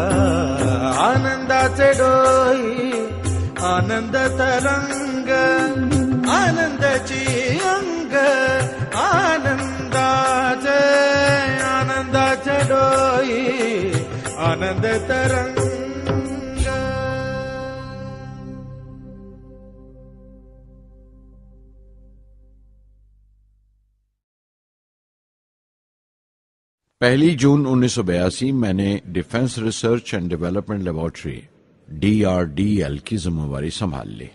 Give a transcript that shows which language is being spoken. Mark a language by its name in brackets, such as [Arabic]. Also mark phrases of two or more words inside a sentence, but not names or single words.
[Marathi] आनंदाचे डोही आनंद तरंग, आनंदाची अंग, आनंदाचे आनंदाचे डोही आनंद तरंग। [Urdu] پہلی جون 1982 میں نے ڈیفنس ریسرچ اینڈ ڈیولپمنٹ لیبارٹری DRDL کی ذمہ داری سنبھال لی۔